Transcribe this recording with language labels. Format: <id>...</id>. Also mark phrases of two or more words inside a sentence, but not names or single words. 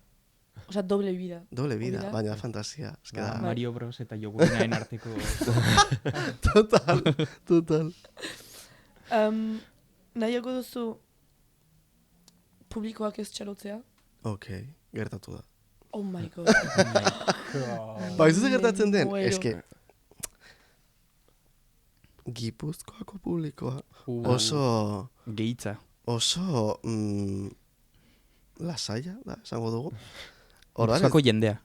<es>Osa, doble vida. Doble vida,</es> <eu>Hori da. baina da fantasia. Ez que da, Mario Bros eta jogurinaen arteko... total, total. Nahiago duzu publikoak ez txalotzea? Ok, gertatu da.</eu> <en>Oh my god.</en> <eu>Ba, ez ze gertatzen den? Muero. Eske, Gipuzkoako publikoa Uh. oso, Gehitza. oso lasaia da, esango dugu. Orduan Gipuzkoako jendea.</eu>